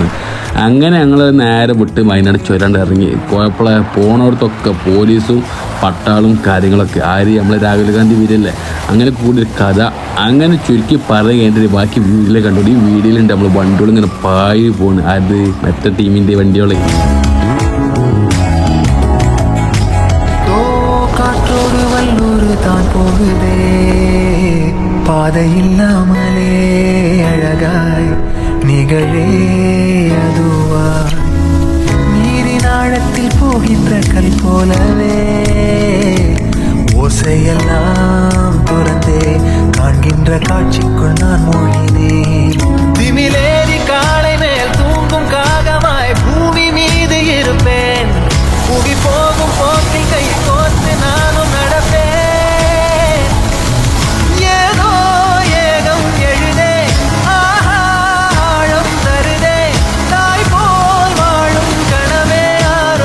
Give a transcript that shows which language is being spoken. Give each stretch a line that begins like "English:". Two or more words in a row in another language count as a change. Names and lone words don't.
Malayalam: അങ്ങനെ ഞങ്ങൾ നേരെ വിട്ട് വയനാട് ചുരാണ്ട് ഇറങ്ങി പോണവർക്കൊക്കെ പോലീസും പട്ടാളും കാര്യങ്ങളൊക്കെ ആര് നമ്മളെ രാഹുൽ ഗാന്ധി വരില്ലേ. അങ്ങനെ കൂടി ഒരു കഥ. അങ്ങനെ ചുരുക്കി പറയുക ബാക്കി വീഡിയോയിലെ കണ്ടു. ഈ വീഡിയോയിലുണ്ട് നമ്മൾ വണ്ടികൾ ഇങ്ങനെ പായി പോണ്. അത് മറ്റേ ടീമിൻ്റെ വണ്ടികളെ
Tamil: போகுதே பாதை இல்லாமலே அழகாய் நிகழே அதுவாய் நீரின் ஆழத்தில் போகின்ற கல் போலவே ஓசையெல்லாம் துறந்தே காண்கின்ற காட்சிக்குள் நான் மூழ்கினேன் திமிலேறி காலை மேல் தூங்கும் காகமாய் பூமி மீது இருப்பேன் புவி போகும் போக்கில் கை கோர்த்து நானும் நடப்பேன் ஏதோ ஏகம் எழுதே ஆஹா ஆழம் தருதே தாய் போல் வாழும் கனவே ആരോ